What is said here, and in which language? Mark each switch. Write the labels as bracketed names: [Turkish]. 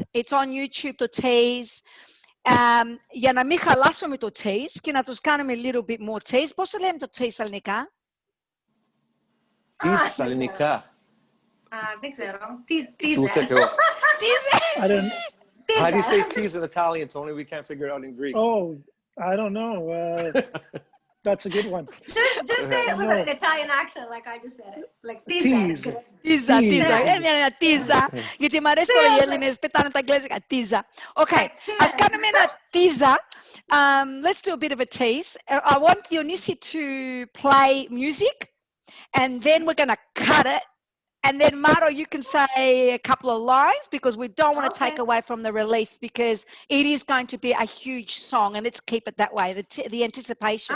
[English] It's on YouTube, το tease. [Greek] Για να μην χαλάσουμε το tease και να τους κάνουμε [English] little bit more tease. [Greek] Πώς το λέμε το tease στα ελληνικά? Tease στα ελληνικά. Δεν ξέρω. Ούτε και εγώ. [English] Tease. How do you say tease in Italian, Tony? We can't figure it out in Greek. Oh, I don't know. That's a good one. Just say it with an Italian accent, like I just said it. Like tease. [Greek] Μια τίζα. Γιατί μου αρέσει τώρα οι Έλληνες πετάνε τα αγγλικά. Τίζα. Okay, ας κάνουμε ένα τίζα. [English] Let's do a bit of a tease. I want Dionysi to play music, and then we're going to cut it. And then Maro, you can say a couple of lines because we don't want to take away from the release because it is going to be a huge song, and let's keep it that way, the anticipation.